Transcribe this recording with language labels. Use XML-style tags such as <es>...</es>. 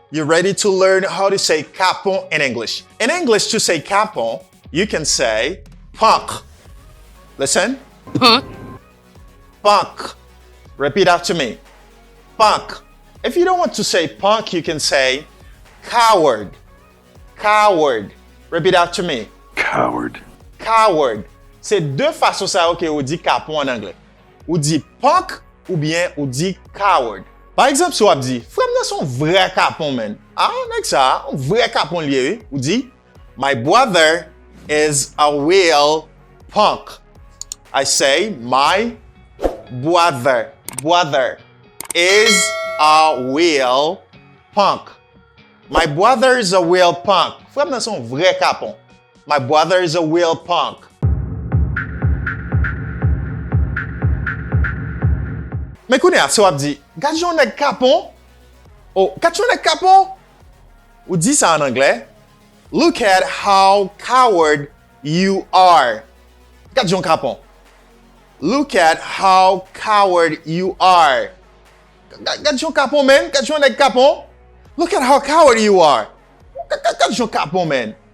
<en>You ready to learn how to say KAPON in English? In English, to say KAPON, you can say punk. Listen. Punk. Punk. Repeat after me. Punk. If you don't want to say punk, you can say coward. Coward. Repeat after me. Coward. Coward.</en> <fr>C'est deux façons ça que on dit KAPON en anglais. On dit punk ou bien on dit coward. Par exemple, si on dit, frère, nous sommes vrai KAPON, man. Ah, avec ça, un vrai KAPON lié. On dit,</fr> <en>my brother is a real punk. I say, my brother is a real punk. My brother is a real punk.</en> <fr>Frère, nous sommes vrai KAPON.</fr> <en>My brother is a real punk.</en> <fr>Mais écoutez, si on dit, quand on est KAPON, oh, quand on est KAPON, on dit ça en anglais.</fr> <en>Look at how coward you are.</en> <fr>Quand on est KAPON.</fr> <en>Look at how coward you are.</en> <fr>Quand on est KAPON,</fr> <en>man. Quand on est KAPON. Look at how coward you are.</en> <fr>Quand on est KAPON,</fr> <en>man.</en>